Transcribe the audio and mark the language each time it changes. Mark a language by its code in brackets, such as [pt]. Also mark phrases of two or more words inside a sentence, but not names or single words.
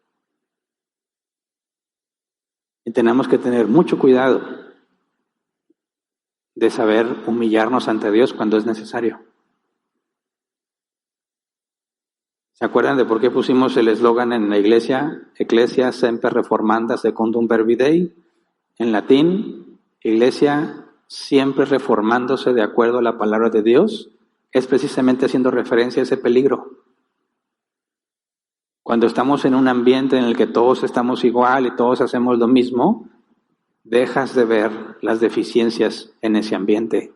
[es] Y tenemos que tener mucho cuidado de saber humillarnos ante Dios cuando es necesario. ¿Se acuerdan de por qué pusimos el eslogan en la iglesia? [la] Ecclesia semper reformanda secundum verbi Dei. [es] En latín, iglesia siempre reformándose de acuerdo a la palabra de Dios, es precisamente haciendo referencia a ese peligro. Cuando estamos en un ambiente en el que todos estamos igual y todos hacemos lo mismo, dejas de ver las deficiencias en ese ambiente.